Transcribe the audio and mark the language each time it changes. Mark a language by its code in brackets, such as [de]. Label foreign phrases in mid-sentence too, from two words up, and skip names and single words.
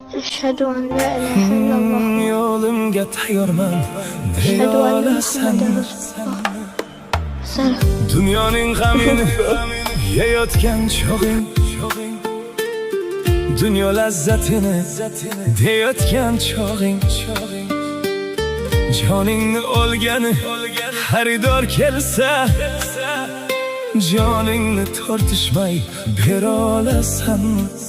[ar] أشهد أن لا إله إلا الله. [uz] Yo'limga tayyorman [ar] أشهد أن [uz] deyolasan. [ar] محمدا رسول الله. [uz] Selam. Dunyoning g'amini yeyotgan chog'ing, dunyo lazzatini deyotgan chog'ing, joningni olgani xaridor kelsa, joningni tortishmay bera olasanmi?